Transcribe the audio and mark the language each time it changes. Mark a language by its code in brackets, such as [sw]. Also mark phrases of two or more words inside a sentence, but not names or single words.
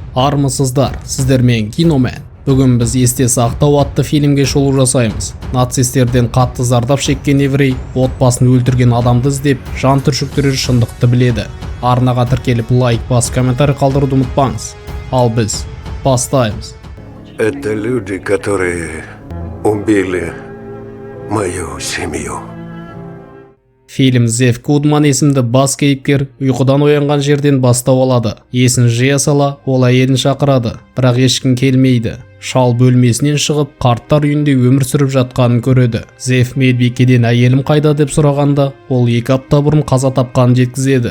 [kk] Армысыздар, сіздермен Киномен. Бүгін біз есте сақтау атты фильмге шолу жасаймыз. Нацистерден қатты зардап шеккен еврей отбасын өлтірген адамды іздеп, жан түршіктірер шындықты біледі. Арнаға тіркеліп лайк бас, комментарий қалдыруды ұмытпаңыз. Ал біз бастаймыз. [ru] Это люди, которые убили мою семью. [kk] Фильм Зев Гудман есімді бас кейіпкер ұйқыдан оянған жерден бастау алады. Есін жия сала, ол әйелін шақырады, бірақ ешкім келмейді. Шал бөлмесінен шығып, қарттар үйінде өмір сүріп жатқанын көреді. Зев медбикеден әйелім қайда деп сұрағанда, ол 2 апта бұрын қаза тапқанын жеткізеді.